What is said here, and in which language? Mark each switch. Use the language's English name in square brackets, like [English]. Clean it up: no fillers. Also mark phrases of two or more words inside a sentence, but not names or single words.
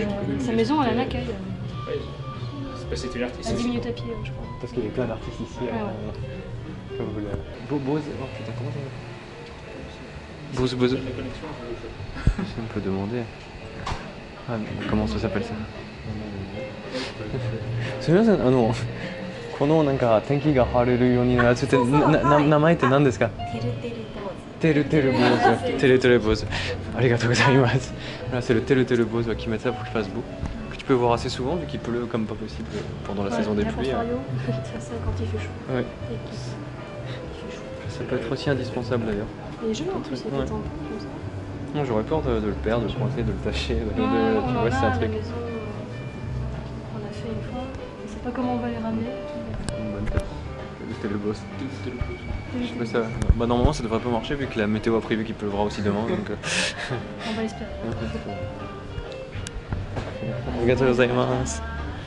[French] Sa maison, elle a un accueil. Ouais, c'est pas c'était une artiste. À 10 minutes à pied, je crois. Parce qu'il y a plein d'artistes ici. Ah ouais. Comme vous l'avez. Bose. Oh putain, comment ça Bose. La connexion, On peut demander. Ah, mais comment ça s'appelle ça [Japanese] すみません、このなんか天気が晴れるようになってて、名前って何ですか？テルテルボーズ。テルテルボーズ。ありがとうございます。 [French] Voilà, c'est le Telu Telu Bose qui met ça pour qu'il fasse beau. Que tu peux voir assez souvent vu qu'il pleut comme pas possible pendant la saison des pluies. Ça quand il fait chaud. Ouais. Et puis, il fait chaud. Ça peut être aussi indispensable d'ailleurs. Et joli en plus, il Ouais. est comme ça. Non, j'aurais peur de le perdre, de le coincer, de le tâcher. Tu On vois, en c'est a un à la truc. maison, on a fait une fois. Je sais pas comment on va les ramener. Une bonne tête. C'était le boss. Je sais pas ça. Bah, normalement, ça devrait pas marcher vu que la météo a prévu qu'il pleuvra aussi demain. Donc, On va l'espérer. [Japanese] ありがとうございます。